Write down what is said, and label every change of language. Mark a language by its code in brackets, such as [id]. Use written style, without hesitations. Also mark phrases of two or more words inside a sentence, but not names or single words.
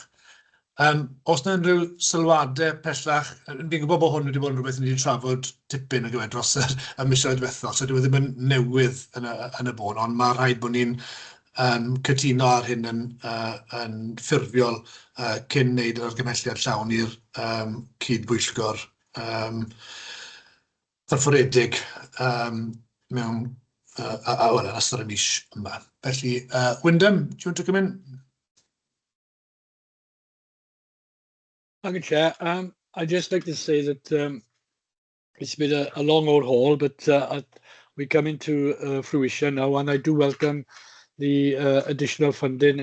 [cy] Os yna unrhyw sylwadau pellach, fi'n gwybod bod hwn wedi bod yn rhywbeth ni wedi trafod tipyn o gyfer dros y misoedd diwethaf, so dyw e ddim yn newydd yn y bôn, ond mae rhaid bod ni'n cytuno ar hyn yn ffurfiol cyn wneud yr argymhelliad llawn i'r cydbwyllgor corfforedig mewn yn ystod y mis yma. Felly, [en] Wyndham, do you want to come in? Thank you, Chair. I'd just like to say that it's been a long old haul, but we come into fruition now, and I do welcome the additional funding.